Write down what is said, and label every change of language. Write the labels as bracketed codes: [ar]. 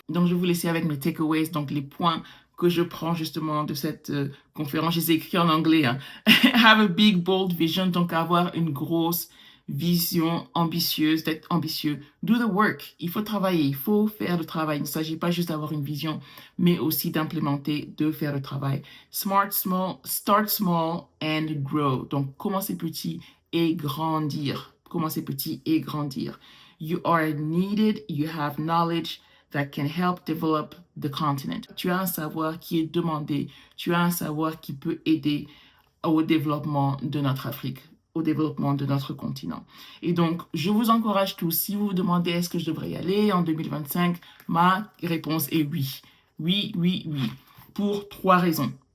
[fr] Donc, je vais vous laisser avec mes takeaways, donc les points que je prends justement de cette conférence. Je les ai écrits en anglais. Hein. [en] Have a big, bold vision, [fr] donc avoir une grosse vision ambitieuse, d'être ambitieux. [en] Do the work. [fr] Il faut travailler, il faut faire le travail. Il ne s'agit pas juste d'avoir une vision, mais aussi d'implémenter, de faire le travail. [en] Smart, small, start small and grow. [fr] Donc, commencer petit et grandir. Commencer petit et grandir. [en] You are needed, you have knowledge that can help develop the continent. [fr] Tu as un savoir qui est demandé. Tu as un savoir qui peut aider au développement de notre Afrique, au développement de notre continent. Et donc, je vous encourage tous, si vous vous demandez est-ce que je devrais y aller en 2025, ma réponse est oui. Oui, oui, oui. Pour 3 raisons.